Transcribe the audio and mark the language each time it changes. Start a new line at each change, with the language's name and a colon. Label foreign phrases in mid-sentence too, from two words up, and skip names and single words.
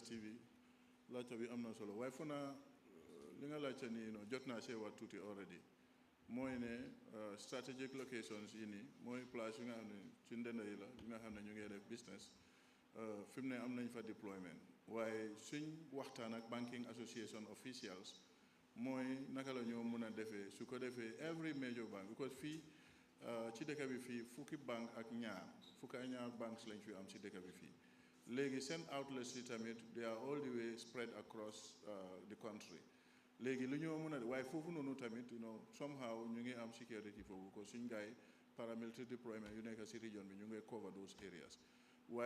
Wolof: TV laajte bi am na solo waaye fu naa li nga laajte nii jot naa see wax tuuti already mooy ne
English: strategic locations
Wolof: yi nii mooy place yi nga xam ne ci ndend yi la yi nga xam ne ñu ngi def business fi mu ne am nañ fa deployment waaye suñ waxtaan ak
English: banking association
Wolof: officials mooy naka la ñoo mun a defee su ko defee
English: every major bank because
Wolof: fii ci dëkk bi fii fukki bank ak ñaar banks lañ fi am ci dëkk bi fii léegi seen outlets yi tamit
English: they are all the way spread across the country
Wolof: léegi lu ñoo mën a waaye foofu noonu tamit somehow ñu ngi am security foofu ko suñ gaay
English: paramilitary deployment
Wolof: yu nekk ci region bi ñu ngi
English: cover those areas
Wolof: waaye